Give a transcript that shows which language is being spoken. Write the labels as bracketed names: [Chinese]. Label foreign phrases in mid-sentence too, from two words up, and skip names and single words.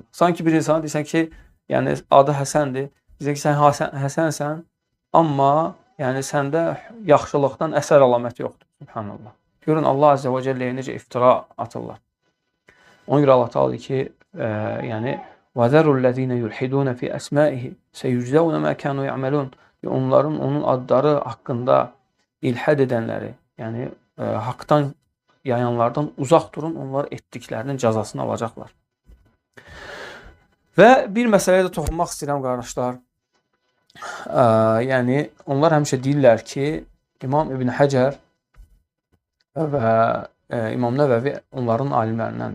[Azerbaijani] Sanki bir insana deyirsən ki, yəni adı Həsəndir. Deyirsən ki, sən Həsənsən, amma yəni səndə yaxşılıqdan əsər əlaməti yoxdur. Subhanallah. Görün Allah Azze və Cəlləyə necə iftira atırlar. Ona görə Allah Teala deyir ki, yəni [Arabic] وَذَرُوا الَّذ۪ينَ يُلْحِدُونَ فِي أَسْمَائِهِ سَيُجْزَوْنَ مَا كَانُوا يَعْمَلُونَ. [Azerbaijani] Onların onun adları haqqında ilhad edənləri, yəni haqdan yayanlardan uzaq durun, onlar etdiklərinin cəzasını alacaqlar. Və bir məsələyə də toxunmaq istəyirəm, qardaşlar. Yəni, onlar həmişə deyirlər ki, İmam İbn Həcər və İmam Nəvəvi onların alimlərindəndir.